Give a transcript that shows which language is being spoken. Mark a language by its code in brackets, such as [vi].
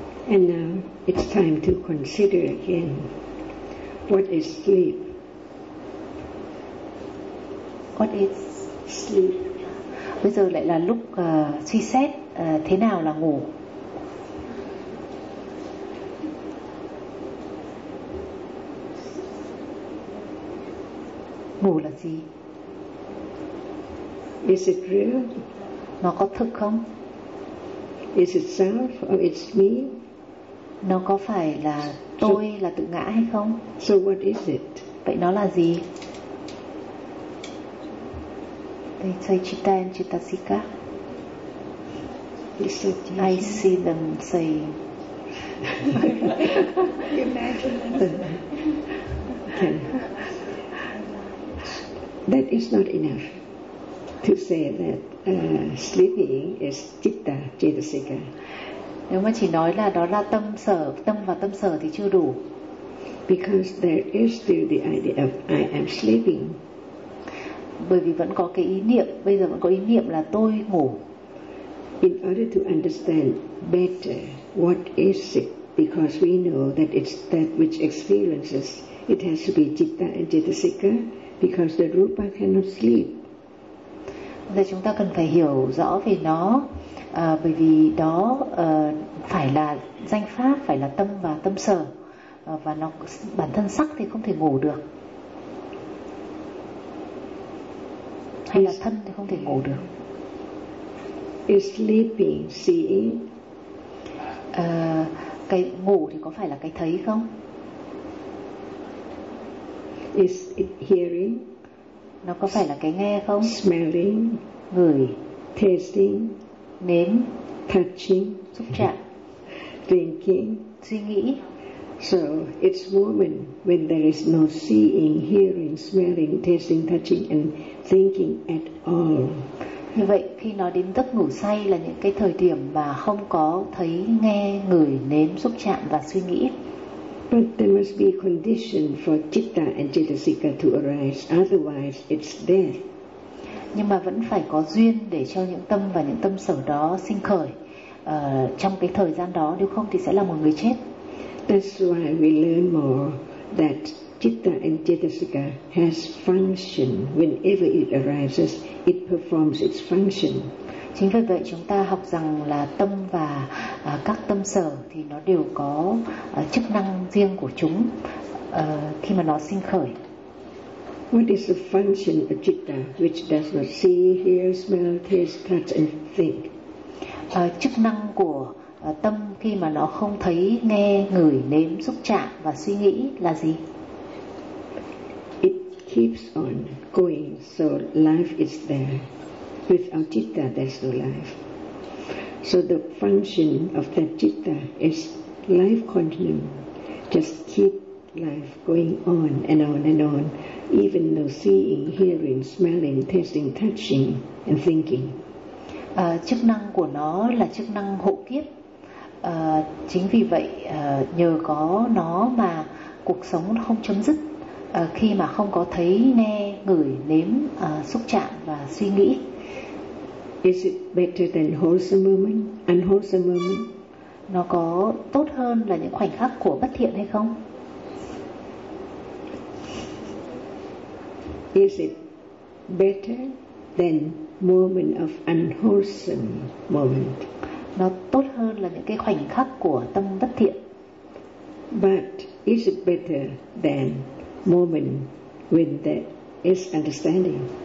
[en] And now it's time to consider again, what is sleep? What is sleep? [vi] Bây giờ lại là lúc suy xét thế nào là ngủ. Ngủ là gì? [en] Is it real? [vi] Nó có thực không? [en] Is it self or it's me? [vi] Nó có phải là tôi, là tự ngã hay không? [en] So what is it? [vi] Vậy nó là gì? [en] They say citta and citta-sika. I see them saying. Imagine them. Okay. That is not enough to say that sleeping is citta, citta-sika. [vi] Nếu mà chỉ nói là đó là tâm sở, tâm và tâm sở thì chưa đủ. [en] Because there is still the idea of I am sleeping. [vi] Bởi vì vẫn có cái ý niệm, bây giờ vẫn có ý niệm là tôi ngủ. [en] In order to understand better what is it, because we know that it's that which experiences, it has to be citta and citta-sika, because the rupa cannot sleep. [vi] Bây giờ chúng ta cần phải hiểu rõ về nó, bởi vì đó phải là danh pháp, phải là tâm và tâm sở, và nó bản thân sắc thì không thể ngủ được. Hay là thân thì không thể ngủ được. [en] Is sleeping seeing? [vi] Cái ngủ thì có phải là cái thấy không? [en] Is it hearing? [vi] Nó có phải là cái nghe không? [en] Smelling? [vi] Ngửi? [en] Tasting? [vi] Nếm? [en] Touching? [vi] Xúc chạm? [en] Thinking? [vi] Suy nghĩ? [en] So it's woman when there is no seeing, hearing, smelling, tasting, touching and thinking at all. [vi] Như vậy khi nói đến giấc ngủ say là những cái thời điểm mà không có thấy, nghe, ngửi, nếm, xúc chạm và suy nghĩ. [en] But there must be condition for citta and citta-sika to arise, otherwise it's death. [vi] Nhưng mà vẫn phải có duyên để cho những tâm và những tâm sở đó sinh khởi trong cái thời gian đó, nếu không thì sẽ là một người chết. [en] That's why we learn more that citta and cetasika has function. Whenever it arises, it performs its function. [vi] Chính vì vậy chúng ta học rằng là tâm và các tâm sở thì nó đều có chức năng riêng của chúng khi mà nó sinh khởi. [en] What is the function of citta which does not see, hear, smell, taste, touch and think? [vi] Chức năng của tâm khi mà nó không thấy, nghe, ngửi, nếm, xúc chạm và suy nghĩ là gì? [en] It keeps on going, so life is there. Without citta, there's no life. So the function of that citta is life continuum. Just keep life going on and on and on, even though seeing, hearing, smelling, tasting, touching, and thinking. [vi] Chức năng của nó là chức năng hộ kiếp. Chính vì vậy, nhờ có nó mà cuộc sống nó không chấm dứt khi mà không có thấy, nghe, ngửi, nếm, xúc chạm và suy nghĩ. [en] Is it better than wholesome moment, unwholesome moment? [vi] Nó có tốt hơn là những khoảnh khắc của bất thiện hay không? [en] Is it better than moment of unwholesome moment? [vi] Nó tốt hơn là những cái khoảnh khắc của tâm bất thiện. [en] But is it better than moment when there is understanding?